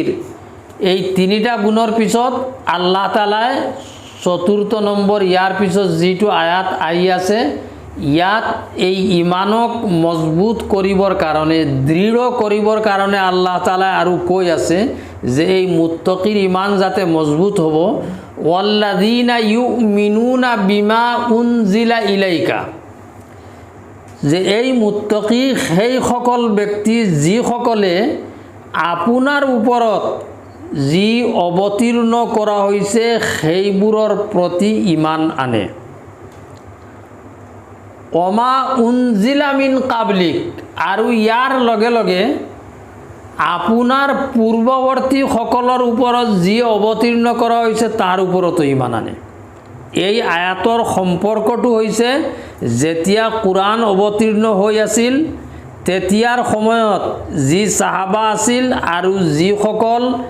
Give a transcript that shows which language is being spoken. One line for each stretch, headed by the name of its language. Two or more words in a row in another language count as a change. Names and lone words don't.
Assamese: এই 3টা গুণৰ পিছত আল্লাহ তাআলাই 4ৰ্থ নম্বৰ, ইয়াৰ পিছত যিটো আয়াত আহি আছে, ইয়াত এই ইমানক মজবুত কৰিবৰ কাৰণে দৃঢ় কৰিবৰ কাৰণে আল্লাহ তাআলা আৰু কৈ আছে যে এই মুত্তাকিৰ ইমান যাতে মজবুত হ'ব
Arabic: والذين يؤمنون بما أنزل إليك
Assamese: যে এই মুত্তাকি সেই সকল ব্যক্তি যিসকলে আপোনাৰ ওপৰত যি অৱতীৰ্ণ কৰা হৈছে সেইবোৰৰ প্ৰতি ইমান আনে
Arabic: وما أنزل من قبلك
Assamese: আৰু ইয়াৰ লগে লগে আপোনাৰ পূৰ্বৱৰ্তী সকলৰ ওপৰত যি অৱতীৰ্ণ কৰা হৈছে তাৰ ওপৰতো ইমান আনে এই আয়াতৰ সম্পৰ্কটো হৈছে যেতিয়া কুৰাণ অৱতীৰ্ণ হৈ আছিল তেতিয়াৰ সময়ত যি সাহাবা আছিল আৰু যিসকল